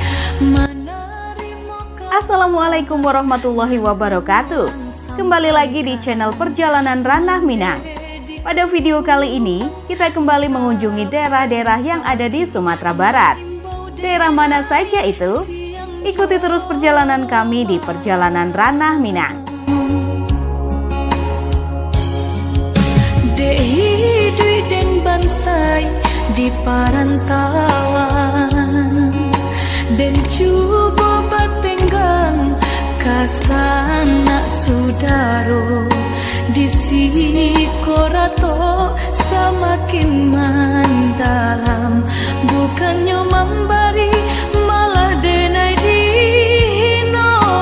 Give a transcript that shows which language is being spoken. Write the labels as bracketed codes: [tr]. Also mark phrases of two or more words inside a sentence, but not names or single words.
[ar] السلام عليكم ورحمة الله وبركاته. [id] Kembali lagi di channel Perjalanan Ranah Minang. Pada video kali ini, kita kembali mengunjungi daerah-daerah yang ada di Sumatera Barat. Daerah mana saja itu? Ikuti terus perjalanan kami di Perjalanan Ranah Minang. [min] Hidup dan bansai di parantauan dan coba batenggang kasana sudaro di sikorato semakin mendalam, bukannya memberi malah denai dihino.